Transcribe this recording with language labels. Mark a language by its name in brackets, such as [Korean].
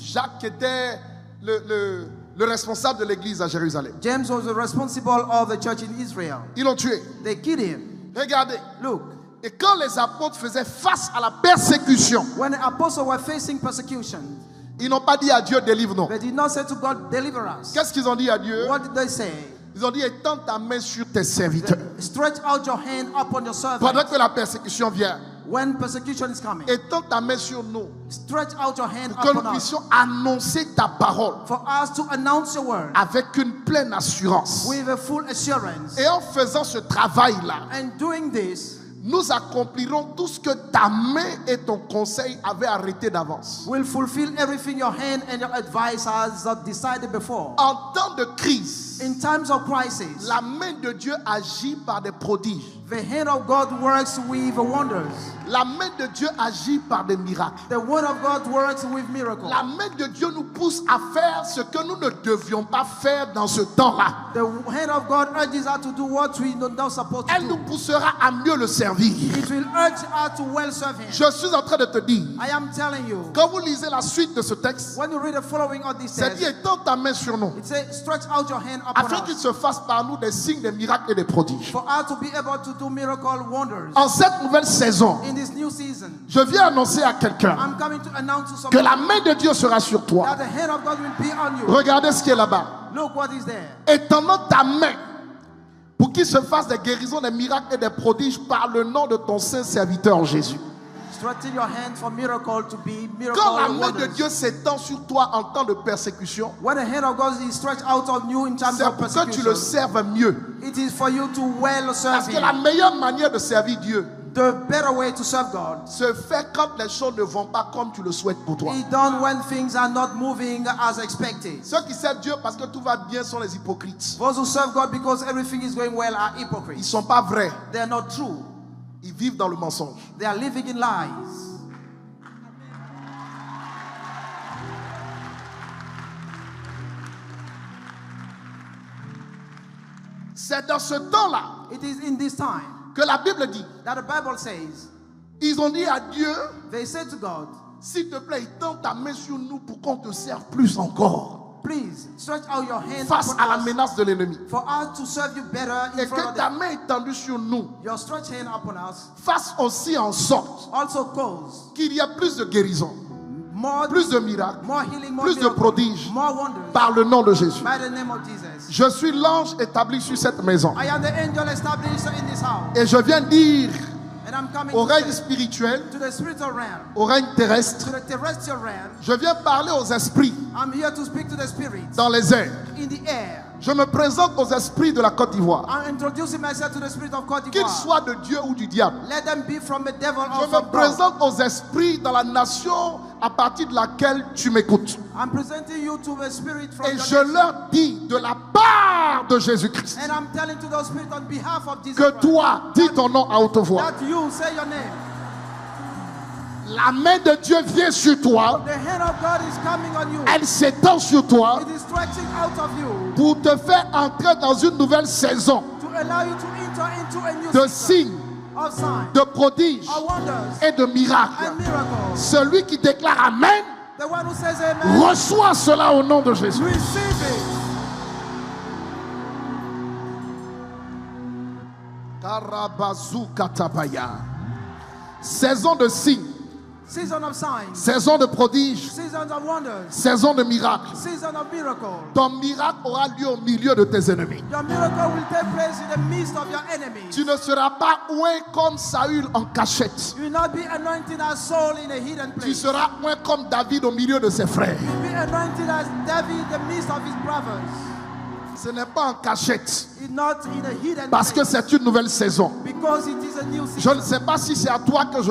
[French] Jacques était le responsable de l'église à Jérusalem. [English] James was the responsible of the church in Israel. [French] Ils l'ont tué. [English] They killed him. [French] Regardez. [English] Look, [French] Et quand les apôtres faisaient face à la persécution, [English] when the apostles were facing persecution, [French] ils n'ont pas dit à Dieu, délivre-nous. [English] they did not say to God, deliver us. [French] Qu'est-ce qu'ils ont dit à Dieu? [English] What did they say? [French] Ils ont dit, étends ta main sur tes serviteurs. [English] Stretch out your hand upon your servant. [French] Pendant que la persécution vient, [English] When persecution is coming, [French] étends ta main sur nous. [English] stretch out your hand [French] Pour que nous [English] upon us. [French] puissions annoncer ta parole [English] For us to announce your word [French] avec une pleine assurance. [English] with a full assurance. [French] Et en faisant ce travail-là, [English] And doing this, [French] nous accomplirons tout ce que ta main et ton conseil avaient arrêté d'avance. [English] will fulfill everything your hand and your advice has decided before. [French] En temps de crise, [English] In times of crisis, [French] la main de Dieu agit par des prodiges. [English] the hand of God works with wonders. [French] La main de Dieu agit par des miracles. [English] The word of God works with miracles. [French] La main de Dieu nous pousse à faire ce que nous ne devions pas faire dans ce temps-là. [English] The hand of God urges us to do what we are not supposed to [French] Elle nous [English] do. [French] poussera à mieux le servir. [English] It will urge us to well serve Him. [French] Je suis en train de te dire, [English] I am telling you, [French] quand vous lisez la suite de ce texte, [English] when you read the following of this [French] c'est dit, [English] text, [French] étends ta main sur nous, [English] it says, stretch out your hand upon [French] afin qu'il [English] us [French] se fasse par nous des signes, des miracles et des prodiges. [English] for us to be able to do miracle wonders [French] En cette nouvelle saison, [English] in this new season. [French] je viens annoncer à quelqu'un [English] I'm coming to announce to [French] que [English] someone [French] la main de Dieu sera sur toi. [English] that the hand of God will be on you. [French] Regardez ce qui est là-bas. [English] Look what is there. [French] Étendant ta main pour qu'il se fasse des guérisons, des miracles et des prodiges par le nom de ton saint serviteur Jésus. [English] Stretching your hand for miracle to be miracle [French] Quand la main de [English] wonders. [French] Dieu s'étend sur toi en temps de persécution, [English] When the hand of God is stretched out on you in times [French] c'est [English] of [French] pour que tu le [English] persecution, [French] serves mieux. [English] it is for you to well serve [French] Parce que la [English] Him. [French] meilleure manière de servir Dieu, [English] The better way to serve God [French] se fait quand les choses ne vont pas comme tu le souhaites pour toi. [English] is done when things are not moving as expected. [French] Ceux qui servent Dieu parce que tout va bien sont les hypocrites. [English] Those who serve God because everything is going well are [French] Ils ne [English] hypocrites. [French] sont pas vrais. [English] They are not true. [French] Ils vivent dans le mensonge. [English] They are living in lies. [French] C'est dans ce temps-là [English] It is in this time [French] que la Bible dit, [English] that the Bible says, [French] ils ont dit à Dieu, [English] they said to God, [French] s'il te plaît, étends ta main sur nous pour qu'on te serve plus encore. [English] please stretch out your hand [French] Face à la [English] upon us [French] menace de l'ennemi. [English] for us to serve you better in [French] Et [English] front of [French] que ta [English] them. [French] main étendue sur nous [English] Your stretched hand upon us [French] fasse aussi en sorte [English] also cause [French] qu'il y ait plus de guérison, [English] more, [French] plus de miracles, [English] more healing, more [French] plus de [English] miracles, [French] prodiges [English] more wonders [French] par le nom de Jésus. [English] by the name of Jesus. [French] Je suis l'ange établi sur cette maison. [English] I am the angel established in this house. [French] Et je viens dire [English] And I'm coming [French] au règne [English] to, [French] spirituel, [English] to the spiritual realm, [French] au règne terrestre, [English] to the terrestrial realm. [French] je viens parler aux esprits [English] I'm here to speak to the spirits [French] dans les airs. [English] in the air. [French] Je me présente aux esprits de la Côte d'Ivoire, [English] I'm introducing myself to the spirit of Côte [French] qu'ils [English] d'Ivoire. [French] soient de Dieu ou du diable. [English] Let them be from the devil [French] Je [English] or [French] me [English] from God. [French] présente aux esprits dans la nation à partir de laquelle tu m'écoutes. [English] I'm presenting you to the spirit from [French] Et [English] your [French] je [English] nation. [French] leur dis de la part de Jésus-Christ [English] And I'm telling to those spirits on behalf of Jesus [French] que [English] Christ, [French] toi, dis ton nom à haute voix. [English] that you say your name. [French] La main de Dieu vient sur toi, [English] The hand of God is coming on you. [French] elle s'étend sur toi [English] It is stretching out of you [French] pour te faire entrer dans une nouvelle saison [English] to allow you to enter into a new [French] de signes, [English] of signs, [French] de prodiges [English] of wonders, [French] et de miracles. [English] and miracles. [French] Celui qui déclare Amen, [English] The one who says amen, [French] reçoit cela au nom de Jésus. [English] receive it. Karabazu katabaya. [French] Saison de signes, [English] Season of signs, [French] saison de prodiges, [English] seasons of wonders, [French] saison de miracles. [English] season of miracles. [French] Ton miracle aura lieu au milieu de tes ennemis. [English] Your miracle will take place in the midst of your enemies. [French] Tu ne seras pas oint comme Saül en cachette. [English] You will not be anointed as Saul in a hidden [French] Tu [English] place. [French] seras oint comme David au milieu de ses frères. [English] You will be anointed as David in the midst of his brothers. [French] Ce n'est pas en cachette, [English] It's not in a hidden [French] parce que [English] place. [French] c'est une nouvelle saison. [English] Because it is a new [French] Je [English] season. [French] ne sais pas si c'est à toi que je